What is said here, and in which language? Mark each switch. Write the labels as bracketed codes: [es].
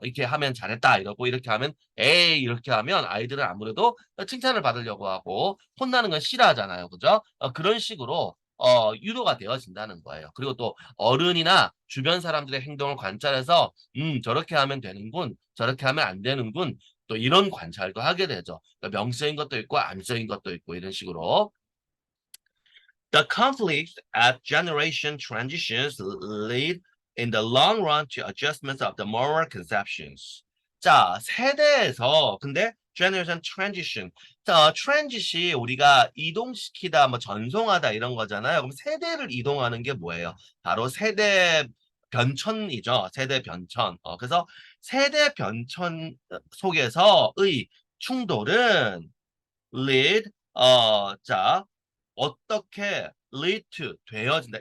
[ko] 이렇게 하면 잘했다 이러고 이렇게 하면 에이 이렇게 하면 아이들은 아무래도 칭찬을 받으려고 하고 혼나는 건 싫어하잖아요. 그죠? 그런 식으로 유도가 되어진다는 거예요. 그리고 또 어른이나 주변 사람들의 행동을 관찰해서 저렇게 하면 되는군. 저렇게 하면 안 되는군. 또 이런 관찰도 하게 되죠. 그러니까 명시적인 것도 있고 암시적인 것도 있고 이런 식으로. [en] The conflicts at generation transitions lead in the long run to adjustments of the moral conceptions. [ko] 자, 세대에서 근데 generation transition. 자, 트랜짓이 우리가 이동시키다, 뭐 전송하다 이런 거잖아요. 그럼 세대를 이동하는 게 뭐예요? 바로 세대 변천이죠. 세대 변천. 그래서 세대 변천 속에서의 충돌은 lead, 자, 어떻게 lead to 되어진다.